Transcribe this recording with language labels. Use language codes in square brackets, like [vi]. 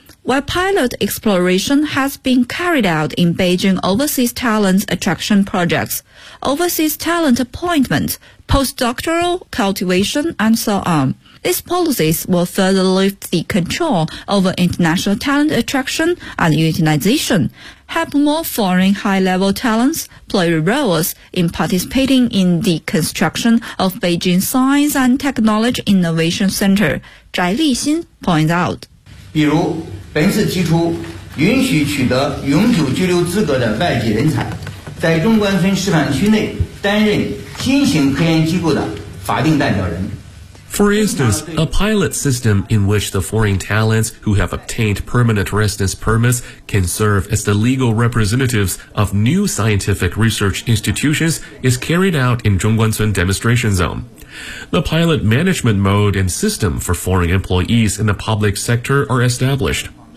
[en] While pilot exploration has been carried out in Beijing overseas talent attraction projects, overseas talent appointment, postdoctoral cultivation, and so on, these policies will further lift the control over international talent attraction and utilization, help more foreign high-level talents play roles in participating in the construction of Beijing Science and Technology Innovation Center, Zhai Lixin points out. [zh] 比如, 本次提出允许取得永久居留资格的外籍人才在中关村示范区内担任新型科研机构的法定代表人。 [en] For instance, a pilot system in which the foreign talents who have obtained permanent residence permits can serve as the legal representatives of new scientific research institutions is carried out in Zhongguancun Demonstration Zone. The pilot management mode and system for foreign employees in the public sector are established.